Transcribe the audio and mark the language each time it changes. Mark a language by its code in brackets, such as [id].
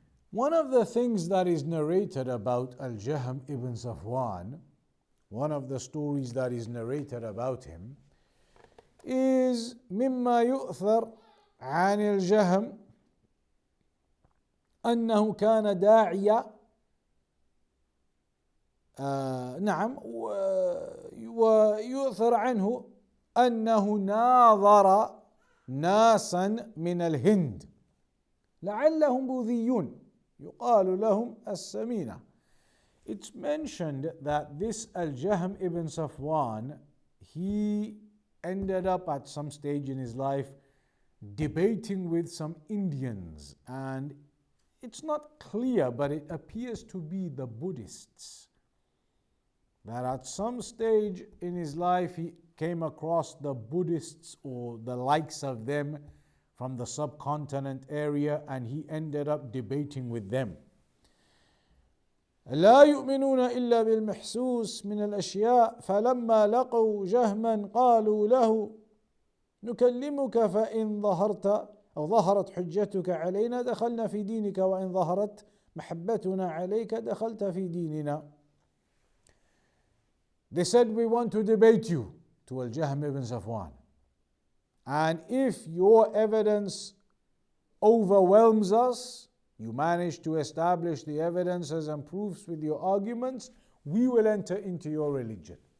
[en] One of the things that is narrated about Al-Jahm ibn Safwan, one of the stories that is narrated about him, is [ar] مما يؤثر عن الجهم أنه كان داعية نعم ويؤثر عنه أنه ناظر ناسا من الهند لعلهم بوذيون يقال لهم السمينة. [en] It's mentioned that this Al-Jahm ibn Safwan, he ended up at some stage in his life debating with some Indians, and it's not clear, but it appears to be the Buddhists. That at some stage in his life he came across the Buddhists or the likes of them from the subcontinent area, and he ended up debating with them. [ar] لا يؤمنون إلا بالمحسوس من الأشياء فلما لقوا جهما قالوا له نكلمك فإن ظهرت أو ظهرت حجتك علينا دخلنا في دينك وإن ظهرت محبتنا عليك دخلت في ديننا. [en] They said, we want to debate you to Al-Jahm ibn Safwan, and if your evidence overwhelms us, you manage to establish the evidences and proofs with your arguments, we will enter into your religion.